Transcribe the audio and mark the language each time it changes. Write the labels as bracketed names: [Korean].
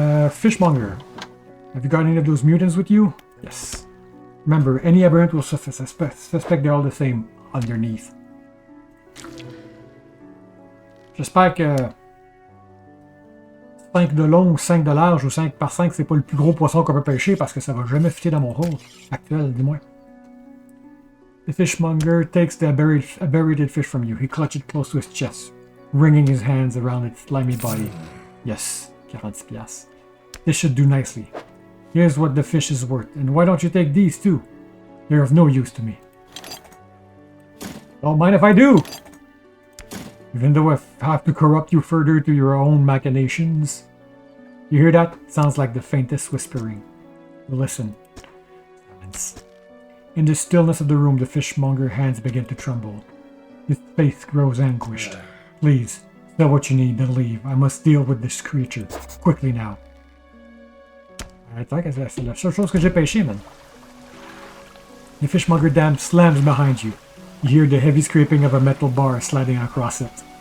[English] Fishmonger. Have you got any of those mutants with you? Yes. Remember, any aberrant will suspect they're all the same underneath. [French] J'espère que 5 de long, 5 de large ou 5 par 5, c'est pas le plus gros poisson qu'on peut pêcher parce que ça va jamais fitter dans mon rôle actuel, dis-moi. [English] The fishmonger takes a buried fish from you. He clutches it close to his chest, wringing his hands around its slimy body. Yes, 40 piastres. This should do nicely. Here's what the fish is worth, and why don't you take these too? They're of no use to me. Don't mind if I do! Even though I have to corrupt you further to your own machinations. You hear that? Sounds like the faintest whispering. Listen. In the stillness of the room, the fishmonger's hands begin to tremble. His face grows anguished. Please, tell what you need, then leave. I must deal with this creature. Quickly now. [French] Attends, c'est la seule chose que j'ai pêché, man. [English] The fishmonger dam slams behind you. You hear the heavy scraping of a metal bar sliding across it.